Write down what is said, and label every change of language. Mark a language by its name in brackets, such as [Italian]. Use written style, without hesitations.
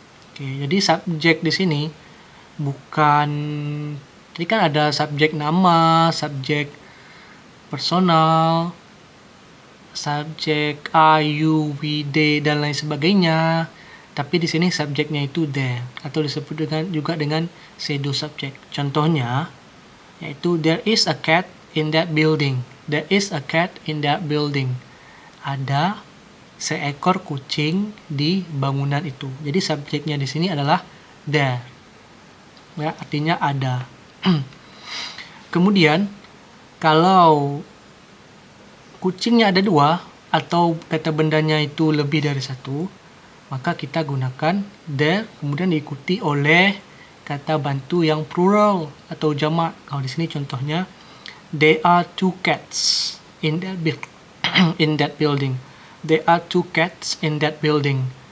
[Indonesian] Oke, jadi subjek di sini bukan, tadi kan ada subjek nama, subjek personal, subjek I, you, we, they dan lain sebagainya. Tapi di sini subjeknya itu there atau disebut juga dengan pseudo subject. Contohnya yaitu [English] there is a cat in that building. There is a cat in that building. [Indonesian] Ada seekor kucing di bangunan itu. Jadi subjeknya di sini adalah there. Ya, artinya ada. Kemudian kalau kucingnya ada dua atau kata bendanya itu lebih dari satu, maka kita gunakan there kemudian diikuti oleh kata bantu yang plural atau jamak. Kalau di sini contohnya [English] there are two cats in that building. There are two cats in that building.